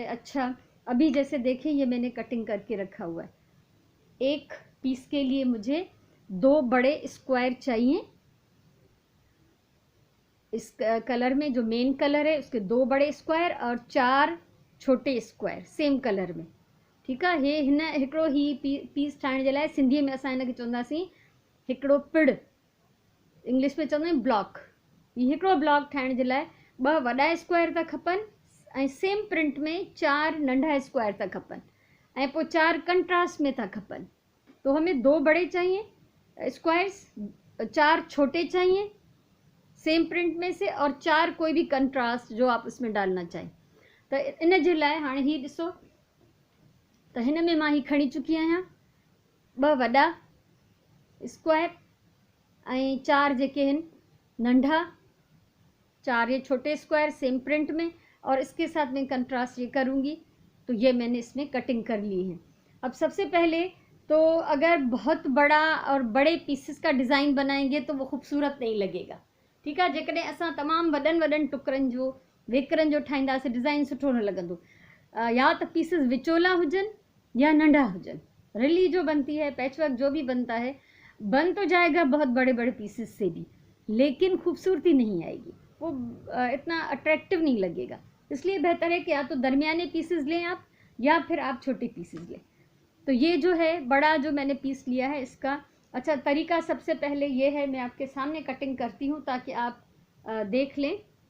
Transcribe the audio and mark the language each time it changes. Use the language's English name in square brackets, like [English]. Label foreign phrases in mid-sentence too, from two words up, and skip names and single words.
[Urdu] اچھا، ابھی جیسے دیکھیں یہ میں نے کٹنگ کر کے رکھا ہوا ہے. ایک پیس کے لیے مجھے 2 بڑے اسکوائر چاہیے. اس کلر میں جو مین کلر ہے اس کے 2 بڑے اسکوائر اور 4 چھوٹے اسکوائر [English] same color [Urdu] میں. ٹھیک ہے. [Sindhi] हे हिन हिकिड़ो ही पीस ठाहिण जे लाइ सिंधीअ में असां हिनखे चवंदासीं हिकिड़ो पिड़, इंग्लिश में चवंदा आहियूं ब्लॉक। ही हिकिड़ो ब्लॉक ठाहिण जे लाइ 2 वॾा स्क्वायर था खपनि ऐं [English] same print [Sindhi] में 4 नंढा स्क्वायर था खपनि ऐं पोइ 4 कंट्रास्ट में था खपनि। [Urdu] تو ہمیں 2 بڑے چاہئیں اسکوائرز، 4 چھوٹے چاہئیں [English] same print [Urdu] میں سے اور 4 کوئی بھی کنٹراسٹ جو آپ اس میں ڈالنا چاہیں. [Sindhi] तो इन जे लाइ हाणे ही ॾिसो, त हिन में मां ही खणी चुकी आहियां 2 वॾा स्क्वायर ऐं 4 जेके आहिनि नंढा, [Urdu] 4 یہ چھوٹے اسکوائر [English] same print [Urdu] میں، اور اس کے ساتھ میں کنٹراسٹ یہ کروں گی. تو یہ میں نے اس میں کٹنگ کر لی ہے۔ اب سب سے پہلے تو اگر بہت بڑا اور بڑے پیسز کا ڈیزائن بنائیں گے تو وہ خوبصورت نہیں لگے گا. ٹھیک ہے. [Sindhi] जेकॾहिं असां तमामु वॾनि वॾनि टुकड़नि जो वेकरनि जो ठाहींदासीं डिज़ाइन सुठो न लॻंदो। या तो पीसेस विचोला हुजनि या नंढा हुजनि। [Urdu] رلی جو بنتی ہے, [English] patch work [Urdu] جو بھی بنتا ہے، بن تو جائے گا بہت بڑے بڑے پیسز سے بھی، لیکن خوبصورتی نہیں آئے گی، وہ اتنا اٹریکٹو نہیں لگے گا. اس لیے بہتر ہے کہ یا تو درمیانے پیسز لیں آپ یا پھر آپ چھوٹے پیسز لیں. تو یہ جو ہے بڑا جو میں نے پیس لیا ہے اس کا اچھا طریقہ سب سے پہلے یہ ہے، میں آپ کے سامنے کٹنگ کرتی ہوں تاکہ آپ دیکھ لیں.